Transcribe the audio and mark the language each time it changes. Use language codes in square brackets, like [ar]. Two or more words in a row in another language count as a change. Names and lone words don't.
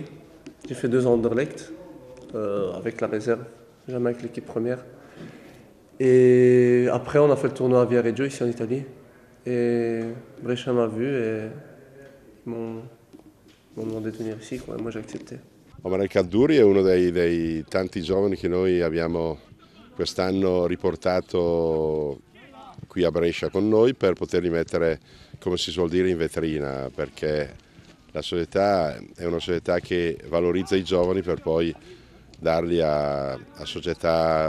[fr] J'ai fait 2 ans Anderlecht, avec la réserve, jamais avec l'équipe première. Et après, on a fait le tournoi à Viareggio, ici en Italie. Et Brescia m'a vu et ils m'ont demandé de venir ici, quoi. Et moi j'ai accepté. [it] Omar El Kadouri è uno dei tanti giovani che noi abbiamo quest'anno riportato qui a Brescia con noi per poterli mettere, come si suol dire, in vetrina, perché la società è una società che valorizza i giovani per poi darli a società